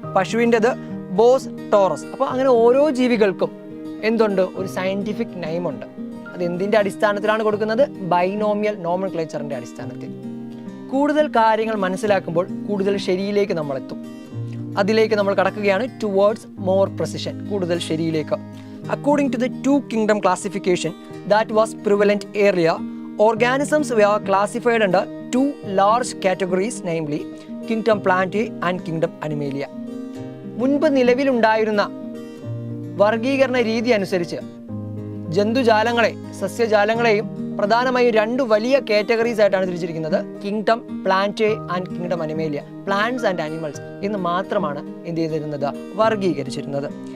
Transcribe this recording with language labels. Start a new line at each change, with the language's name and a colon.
Malayalam: പശുവിൻ്റെത് boss Taurus. അപ്പോൾ അങ്ങനെ ഓരോ ജീവികൾക്കും എന്തുണ്ട്? ഒരു സയന്റിഫിക് നെയിം ഉണ്ട്. അത് എന്തിൻ്റെ അടിസ്ഥാനത്തിലാണ് കൊടുക്കുന്നത്? ബൈനോമിയൽ നോമൻക്ലേച്ചറിൻ്റെ അടിസ്ഥാനത്തിൽ. കൂടുതൽ കാര്യങ്ങൾ മനസ്സിലാക്കുമ്പോൾ കൂടുതൽ ശരിയിലേക്ക് നമ്മൾ എത്തും. അതിലേക്ക് നമ്മൾ കടക്കുകയാണ്
English: towards more precision,
Malayalam: കൂടുതൽ ശരിയിലേക്ക്.
English: According to the 2 kingdom classification that was prevalent earlier, organisms were classified under 2 large categories, namely Kingdom Plantae and Kingdom Animalia.
Malayalam: മുൻപ് നിലവിലുണ്ടായിരുന്ന വർഗീകരണ രീതി അനുസരിച്ച് ജന്തുജാലങ്ങളെ, സസ്യജാലങ്ങളെയും പ്രധാനമായും 2 വലിയ കാറ്റഗറീസ് ആയിട്ടാണ് തിരിച്ചിരിക്കുന്നത്. Kingdom Plantae and kingdom Animalia. Plants and animals എന്ന് മാത്രമാണ് എന്ത് ചെയ്തിരുന്നത്? വർഗീകരിച്ചിരുന്നത്.